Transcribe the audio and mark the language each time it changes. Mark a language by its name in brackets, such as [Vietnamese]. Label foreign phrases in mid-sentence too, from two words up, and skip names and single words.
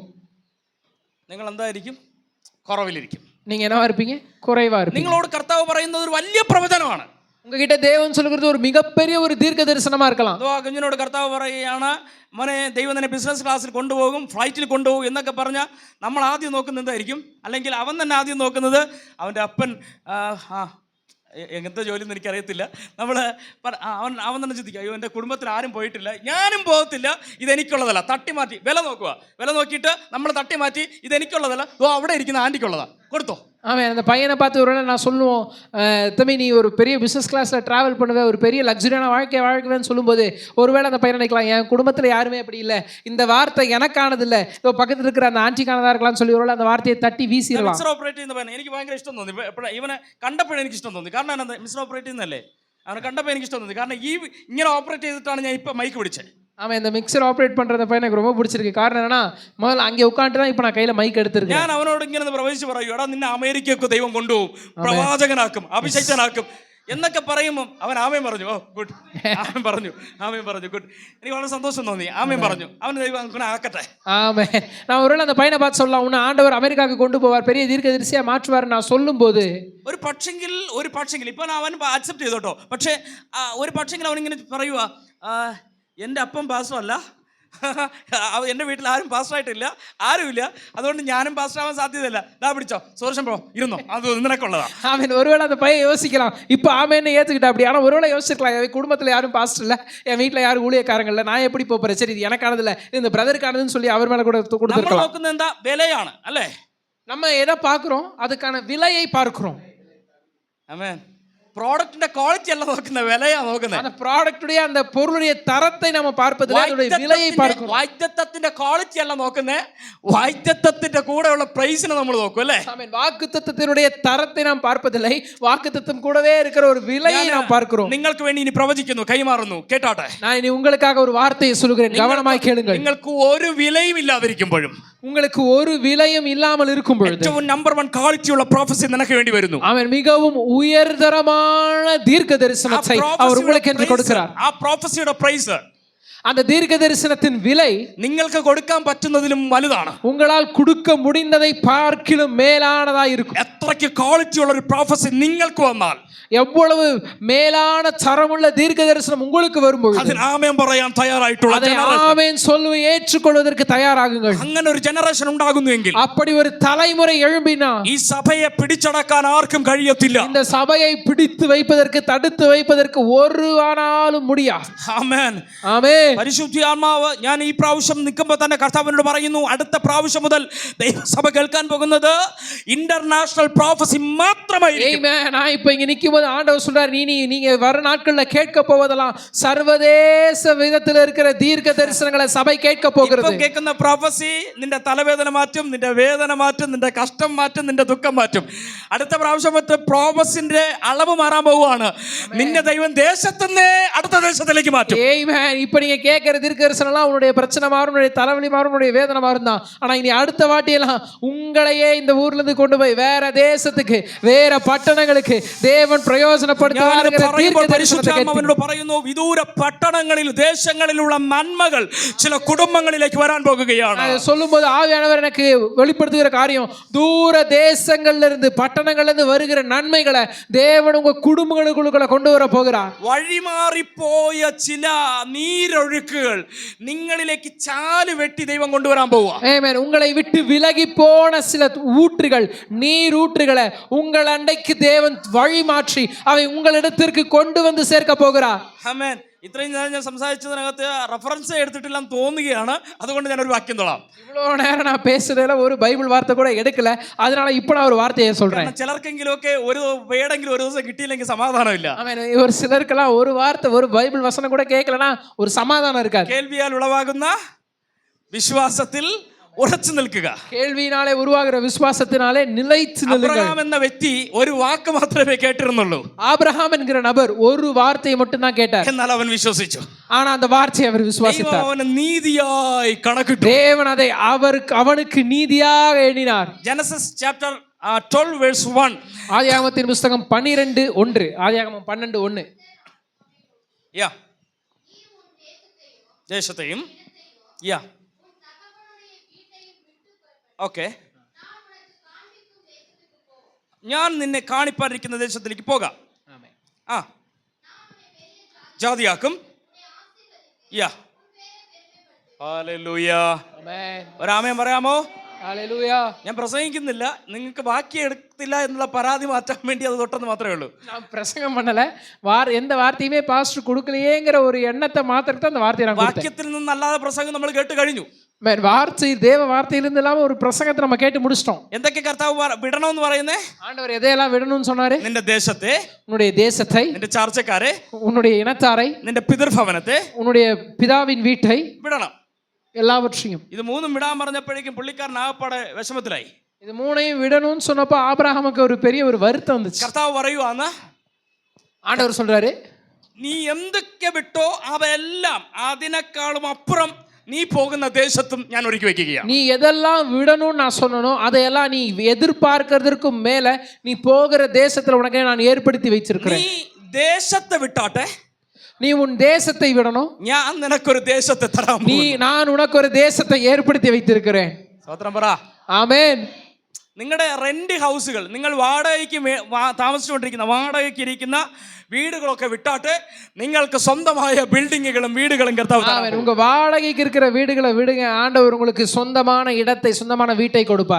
[Malayalam] നിങ്ങൾ എന്തായിരിക്കും? കുറവിലിരിക്കും. [Tamil] நீங்க என்னவா இருப்பீங்க? குறைவா இருப்பீங்க. [Malayalam] നിങ്ങളോട് കർത്താവ് പറയുന്നത് ഒരു വലിയ പ്രവചനമാണ്. [Tamil] உங்ககிட்ட தேவன் சொல்கிறது ஒரு மிகப்பெரிய ஒரு தீர்க்க தரிசனமா இருக்கலாம். [Malayalam] കുഞ്ഞിനോട് കർത്താവ് പറയുകയാണ്, മോനെ ദൈവം തന്നെ [English] business class [Malayalam] കൊണ്ടുപോകും, ഫ്ലൈറ്റിൽ കൊണ്ടുപോകും എന്നൊക്കെ പറഞ്ഞാൽ നമ്മൾ ആദ്യം നോക്കുന്നത് എന്തായിരിക്കും? അല്ലെങ്കിൽ അവൻ തന്നെ ആദ്യം നോക്കുന്നത് അവൻ്റെ അപ്പൻ എങ്ങനത്തെ ജോലി എന്ന് എനിക്കറിയത്തില്ല. അവൻ തന്നെ ചിന്തിക്കുക, അയ്യോ എൻ്റെ കുടുംബത്തിൽ ആരും പോയിട്ടില്ല, ഞാനും പോകത്തില്ല, ഇതെനിക്കുള്ളതല്ല. തട്ടി മാറ്റി വില നോക്കുക, വില നോക്കിയിട്ട് നമ്മൾ തട്ടി മാറ്റി ഇതെനിക്കുള്ളതല്ല, അവിടെ ഇരിക്കുന്ന ആൻറ്റിക്കുള്ളതാണ്, കൊടുത്തോ. [Tamil] அவன் அந்த பையனை பார்த்து ஒரு நான் சொல்லுவோம், தம்பி நீ ஒரு பெரிய [English] business class travel [Tamil] பண்ணுவேன், ஒரு பெரிய லக்ஸுரியான வாழ்க்கைன்னு சொல்லும்போது ஒருவேளை அந்த பையனை நினைக்கலாம், என் குடும்பத்தில் யாருமே அப்படி இல்லை, இந்த வார்த்தை எனக்கானது இல்லை, இப்போ பக்கத்தில் இருக்கிற அந்த ஆன்ட்டிக்கானதாக இருக்கலாம்னு சொல்லி ஒருவேளை அந்த வார்த்தையை தட்டி വീശിയിടலாம். [English] mixer operate [Malayalam] ചെയ്യുന്ന പയ്യനെ എനിക്ക് ഭയങ്കര ഇഷ്ടം തോന്നി. ഇവനെ കണ്ടപ്പോഴും എനിക്ക് ഇഷ്ടം തോന്നി. കാരണം എന്താ, [English] mixer operate [Malayalam] ചെയ്യുന്നല്ലേ, അവനെ കണ്ടപ്പോൾ എനിക്ക് ഇഷ്ടം തോന്നി. കാരണം ഇങ്ങനെ ഓപ്പറേറ്റ് ചെയ്തിട്ടാണ് ഞാൻ ഇപ്പം മൈക്ക് പിടിച്ചത്. [Tamil] அவன் இந்த [English] mixer operate [Tamil] பண்ணுறத பையன் எனக்கு ரொம்ப பிடிச்சிருக்கு. காரணம் என்னன்னா, முதல்ல அங்கே உட்காந்துட்டு தான் இப்போ நான் கையில் மைக் எடுத்துருக்கேன். [Malayalam] ഞാൻ അവനോട് ഇങ്ങനെ പ്രവചിച്ച് പറയൂ, എടാ നിന്നെ അമേരിക്കയ്ക്ക് ദൈവം കൊണ്ടുപോകും, പ്രവാചകനാക്കും, അഭിഷേകനാക്കും എന്നൊക്കെ പറയുമ്പോൾ അവൻ ആമേൻ പറഞ്ഞു. [English] oh good, [Malayalam] ആമേൻ പറഞ്ഞു ഗുഡ്. എനിക്ക് വളരെ സന്തോഷം തോന്നി. ആമേൻ പറഞ്ഞു, അവന് ദൈവം അങ്ങനെ ആക്കട്ടെ. [Tamil] ஆமென். நான் ஒருவேளை அந்த பையனை பார்த்து சொல்லலாம், உன்னை ஆண்டவர் அமெரிக்காவுக்கு கொண்டு போவார், பெரிய தீர்க்கதரிசியா மாற்றுவார் நான் சொல்லும்போது, [Malayalam] ഒരു പക്ഷെങ്കിൽ ഇപ്പം അവൻ അക്സെപ്റ്റ് ചെയ്തോട്ടോ. പക്ഷേ ഒരു പക്ഷെങ്കിൽ അവനിങ്ങനെ പറയുക, എൻ്റെ അപ്പം പാസ്റ്റർ അല്ല, എൻ്റെ വീട്ടിൽ ആരും പാസ്റ്ററായിട്ടില്ല, ആരുമില്ല. അതുകൊണ്ട് ഞാനും പാസ്റ്റർ ആവാൻ സാധ്യതയില്ല. ദാ പിടിച്ചോ സുദർശൻ ബ്രോ, ഇരുന്നോ, അത് നിനക്കുള്ളതാ. [Tamil] ஆமென். ஒருவேளை அந்த பையன் யோசிக்கலாம், இப்போ ஆமேன்னு ஏத்துக்கிட்ட அப்படி. ஆனா ஒருவேளை யோசிச்சிருக்கலாம், என் குடும்பத்துல யாரும் பாஸ்டர் இல்ல, என் வீட்டுல யாரும் ஊழியக்காரங்க இல்ல, நான் எப்படி போறேன், சரி இது எனக்கானது இல்ல, இந்த பிரதருக்கானதுன்னு சொல்லி அவர் மேல கூட [Malayalam] നമ്മൾ [Tamil] கொடுத்துருக்கலாம். [Malayalam] നോക്കുന്നത് എന്താ? വിലയാണ് അല്ലേ? [Tamil] நம்ம எதை பார்க்கிறோம்? அதுக்கான விலையை பார்க்கிறோம். [Malayalam] ആമേൻ. പ്രോഡക്റ്റിന്റെ ക്വാളിറ്റി അല്ല നോക്കുന്നത്, വിലയാ നോക്കുന്നത്. [Tamil] அந்த ப்ராடக்ட்டுடைய அந்த பொருளுடைய தரத்தை நம்ம பார்ப்பதில்லை, அதோட விலையை பார்க்கிறோம். [Malayalam] വാഗ്ദത്തത്തിന്റെ ക്വാളിറ്റി അല്ല നോക്കുന്നത്, വാഗ്ദത്തത്തിന്റെ കൂടെയുള്ള പ്രൈസിനെ നമ്മൾ നോക്കും അല്ലേ? [Tamil] ஆமென். வாக்குத்தத்தத்தினுடைய தரத்தை நாம் பார்ப்பதில்லை, வாக்குத்தத்தம் கூடவே இருக்கிற ஒரு விலையை நாம் பார்க்கிறோம். [Malayalam] നിങ്ങൾക്ക് വേണ്ടി ഇനി പ്രവചിക്കുന്നു, കൈമാറുന്നു, കേട്ടാട്ടെ. [Tamil] நான் இனி உங்களுக்காக ஒரு வார்த்தையை சொல்கிறேன், கவனமாய் கேளுங்கள். [Malayalam] നിങ്ങൾക്ക് ഒരു വിലയും ഇല്ലാതിരിക്കുമ്പോഴും, [Tamil] உங்களுக்கு ஒரு விலையும் இல்லாமல் இருக்கும் பொழுது, [Malayalam] ഏറ്റവും നമ്പർ 1 ക്വാളിറ്റിയുള്ള പ്രൊഫസി നിനക്ക് വേണ്ടി വരുന്നു. [Tamil] அவன் மிகவும் உயர்தரமான தீர்க்க தரிசனத்தை அவர் உங்களுக்கு என்று கொடுக்கிறார். [Malayalam] ആ പ്രൊഫസിയുടെ പ്രൈസ്, [Tamil] அந்த தீர்க்க தரிசனத்தின் விலை [Malayalam] നിങ്ങൾക്ക് കൊടുക്കാൻ പറ്റുന്നതിലും വലുതാണ്. [Tamil] உங்களால் கொடுக்க முடிந்ததை பார்க்கிலும் மேலானதா இருக்கும். [Malayalam] എത്രയ്ക്ക് ക്വാളിറ്റിയുള്ള ഒരു പ്രൊഫസി നിങ്ങൾക്ക് വന്നാൽ, [Tamil] எவ்வளவு மேலான தரமுள்ள தீர்க்க தரிசனம் உங்களுக்கு வரும்போது [Malayalam] അതിന് ആമേൻ പറയാൻ തയ്യാറായിട്ടുള്ള [Tamil] ஆமென் சொல்லுவ ஏற்றுக்கொள்வதற்கு தயாராகுங்கள். [Malayalam] അങ്ങനെ ഒരു ജനറേഷൻ ഉണ്ടാകുന്നുവെങ്കിൽ, [Tamil] அப்படி ஒரு தலைமுறை எழும்பினா [Malayalam] ഈ സഭയെ പിടിച്ചടക്കാൻ ആർക്കും കഴിയത്തില്ല. [Tamil] இந்த சபையை பிடித்து வைப்பதற்கு, தடுத்து வைப்பதற்கு ஒருவனாலும் முடியாது. [Malayalam] ആമേൻ. [Tamil] ஆமென். [Malayalam] പരിശുദ്ധാത്മാവ് ഞാൻ ഈ പ്രാവശ്യം നിൽക്കുമ്പോൾ തന്നെ കർത്താവിനോട് പറയുന്നു, അടുത്ത പ്രാവശ്യം മുതൽ ദൈവസഭ കേൾക്കാൻ പോകുന്നത് [English] international prophecy [Malayalam] മാത്രമായിരിക്കും. [Tamil] ஆமென். நான் இப்ப இங்க நிக்கும்போது ஆண்டவர் சொல்றார், நீங்க வர நாட்கள்ல கேட்க போவதெல்லாம் சர்வதேச விதத்தில் இருக்கிற தீர்க்க தரிசனங்களை சபை கேட்க போகிறது. [Malayalam] കേൾക്കുന്ന പ്രോഫസി നിന്റെ തലവേദന മാറ്റും, നിന്റെ വേദന മാറ്റും, നിന്റെ കഷ്ടം മാറ്റും, നിന്റെ ദുഃഖം മാറ്റും. അടുത്ത പ്രാവശ്യത്തെ പ്രോഫസിന്റെ അളവ് മാറാൻ പോവുകയാണ്. നിന്റെ ദൈവം ദേശത്തുനിന്ന് അടുത്ത ദേശത്തിലേക്ക് മാറ്റും. [Tamil] ஆமென். இப்ப நீங்க கேட்கிற தீர்க்க தரிசனம் எல்லாம் உன்னுடைய பிரச்சனை மாறும், உன்னுடைய தலைவலி மாறும், உன்னுடைய வேதனை மாறும் தான். ஆனா இனி அடுத்த வாட்டி எல்லாம் உங்களையே இந்த ஊர்ல இருந்து கொண்டு போய் வேற தேசத்துக்கு, வேற பட்டணங்களுக்கு தேவன் പ്രയോജനപ്പെടുത്തുവാൻ [Malayalam] പറയുന്നു, വിദൂര പട്ടണങ്ങളിൽ ദേശങ്ങളിലുള്ള നന്മകൾ ചില കുടുംബങ്ങളിലേക്ക് വരാൻ പോകുകയാണ്. [Tamil] சொல்லும்போது ஆவியானவர் எனக்கு வெளிப்படுத்துகிற காரியம், தூர தேசங்கள்ல இருந்து, பட்டணங்கள்ல இருந்து வருகிற நன்மைகளை தேவன் உங்க குடும்பங்களுக்குள்ள கொண்டு வர போகிறார். [Malayalam] വഴിമാറിപ്പോയ ചില നീരൊഴുക്കുകൾ നിങ്ങളിലേക്ക് ചാല് വെട്ടി ദൈവം കൊണ്ടുവരാൻ പോവുക. [Tamil] ஆமென். உங்களை விட்டு விலகி போன சில ஊற்றுகள், நீர் ஊற்றுகளை உங்கள் அண்டைக்கு தேவன் வழி மாற்றி அவை உங்களிடத்திற்கு கொண்டு வந்து சேர்க்க போகிறார். [Malayalam] ആമേൻ. ഇത്രയും നേരം ഞാൻ സംസാരിച്ചതിനകത്ത് റെഫറൻസ് എടുത്തിട്ടില്ലെന്ന് തോന്നുകയാണ്. അതുകൊണ്ട് ഞാൻ ഒരു വാക്യം തൊടാം. [Tamil] இவ்வளவு நேரம் நான் பேசுறதுல ஒரு பைபிள் வார்த்தை கூட எடுக்கல, அதனால இப்ப நான் ஒரு வார்த்தையை சொல்றேன். [Malayalam] ചിലർക്കെങ്കിലും ഒക്കെ ഒരു വേടെങ്കിലും ഒരു ദിവസം കിട്ടിയില്ലെങ്കിൽ സമാധാനമില്ല. [Tamil] ஆமென். ஒரு சிலருக்கெல்லாம் ஒரு வார்த்தை, ஒரு பைபிள் வசனம் கூட கேட்கலனா ஒரு சமாதானம் இருக்காது. [Malayalam] കേൾവിയാൽ ഉളവാകുന്ന വിശ്വാസത്തിൽ ഉറച്ചു നിൽക്കുക. [Tamil] கேள்வியினாலே உருவாகிற விசுவாசத்தினாலே நிலைத்து நில்லுங்கள். [Malayalam] അബ്രഹാം എന്ന വ്യക്തി ഒരു വാക്ക് മാത്രമേ കേട്ടിരുന്നുള്ളൂ. [Tamil] ஆபிரகாம் என்கிற நபர் ஒரு வார்த்தையை மட்டும் தான் கேட்டார். [Malayalam] എന്നാൽ അവൻ വിശ്വസിച്ചു. [Tamil] ஆனா அந்த வார்த்தையை அவர் விசுவாசித்தார். [Malayalam] അവന് നീതിയായി കണക്കിട്ടു. [Tamil] தேவன் அதை அவனுக்கு நீதியாக எண்ணினார். [English] Genesis chapter 12 verse 1. [Tamil] ஆதியாகமத்தின் புத்தகம் 12:1. ஆதியாகமம் 12:1. [Malayalam] യാ. ദേശത്തെയും യാ. ഓക്കെ. ഞാൻ നിന്നെ കാണിപ്പാനിരിക്കുന്ന ദേശത്തിലേക്ക് പോകാം. ആ, ജാതിയാക്കും. യാ. ഹല്ലേലൂയ. ആമേൻ. ഒരു ആമേൻ പറയാമോ? ഹല്ലേലൂയ. ഞാൻ പ്രസംഗിക്കുന്നില്ല, നിങ്ങൾക്ക് ബാക്കി എടുത്തില്ല എന്നുള്ള പരാതി മാറ്റാൻ വേണ്ടി അത് തൊട്ടെന്ന് മാത്രമേ ഉള്ളൂ. [Tamil] நான் பிரசங்கம் பண்ணல, எந்த வார்த்தையுமே பாஸ்டர் கொடுக்கலையேங்கிற ஒரு எண்ணத்தை மாத்திரத்தை அந்த வார்த்தையை நான் கொடுத்தேன். [Malayalam] വാക്യത്തിൽ നിന്നല്ലാതെ പ്രസംഗം നമ്മൾ കേട്ട് കഴിഞ്ഞു. [Tamil] வார்த்தை, தேவ வார்த்தையிலிருந்து இல்லாம ஒரு பிரசங்கத்தை நம்ம கேட்டு முடிச்சிட்டோம். [Malayalam] എന്തൊക്കെ കർത്താവ് വിടണമെന്ന് പറയുന്നേ? [Tamil] ஆண்டவர் எதையெல்லாம் விடணும்னு சொன்னாரு? [Malayalam] നിന്റെ ദേശത്തെ, [Tamil] உன்னுடைய தேசத்தை, [Malayalam] നിന്റെ ചാർച്ചക്കാരെ, [Tamil] உன்னுடைய ഇനത്താரை, [Malayalam] നിന്റെ പിതൃഭവനത്തെ, [Tamil] உன்னுடைய பிதாவின் வீட்டை, [Malayalam] വിടണം. [Tamil] எல்லாவற்றையும். [Malayalam] ഇത് മൂന്നും വിടാൻ പറഞ്ഞപ്പോഴേക്കും പുള്ളിക്കാരൻ ആകപ്പാടെ വിഷമത്തിലായി. [Tamil] இது மூணையும் விடணும்னு சொன்னப்போ ஆபிரகாமுக்கு ஒரு பெரிய ஒரு வருத்தம் வந்துச்சு. [Malayalam] കർത്താവ് പറയുവാന്ന്, [Tamil] ஆண்டவர் சொல்றாரு, [Malayalam] നീ എന്തൊക്കെ വിട്ടോ അവയെല്ലാം അതിനേക്കാളും അപ്പുറം നീ പോകുന്ന ദേശത്തും ഞാൻ ഒരുക്കി വെക്കുകയാണ്. [Tamil] நீ எதெல்லாம் விடணும்னு நான் சொன்னனோ அதையெல்லாம் நீ எதிர்பார்க்கிறதுக்கும் மேல நீ போகிற தேசத்துல உனக்கு நான் ஏற்படுத்தி வச்சிருக்கிறேன். [Malayalam] നീ ദേശത്തെ വിട്ടാട്ടെ, [Tamil] நீ உன் தேசத்தை விடணும், [Malayalam] ഞാൻ നിനക്കൊരു ദേശത്തെ തരാം. [Tamil] நான் உனக்கு ஒரு தேசத்தை ஏற்படுத்தி வைத்திருக்கிறேன். [Malayalam] സ്തോത്രം പറ. [Tamil] ஆமென். [Malayalam] നിങ്ങളുടെ [English] rent houses, [Malayalam] നിങ്ങൾ വാടകയ്ക്ക് താമസിച്ചുകൊണ്ടിരിക്കുന്ന വാടകയ്ക്ക് ഇരിക്കുന്ന வீடுகளൊക്കെ விட்டாட்டு നിങ്ങൾക്ക് സ്വന്തമായ ബിൽഡിങ്ങുകളും വീടുകളും கர்த்தாവ് தருவார். [Tamil] உங்க வாடகைக்கு இருக்கிற வீடுகளை விடுங்க, ஆண்டவர் உங்களுக்கு சொந்தமான இடத்தை, சொந்தமான வீட்டை கொடுப்பார்.